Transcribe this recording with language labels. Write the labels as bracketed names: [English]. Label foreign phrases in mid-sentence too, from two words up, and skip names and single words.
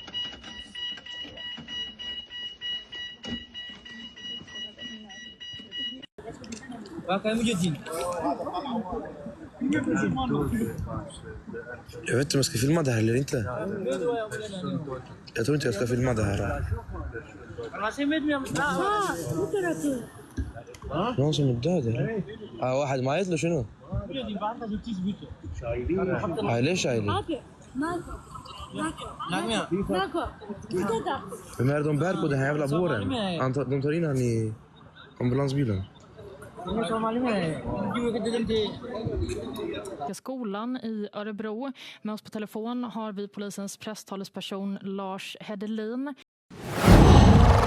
[Swedish] Jag vet inte om jag ska filma det här eller inte. Jag tror inte jag ska filma det här. någon som är död eller? [Arabic] واحد ميت له شنو؟ ليش عائلة؟ [Swedish] Vem är de bär på den här jävla båren? De tar in han i ambulansbilen. Skolan i Örebro. Med oss på telefon har vi polisens presstalesperson Lars Hedelin.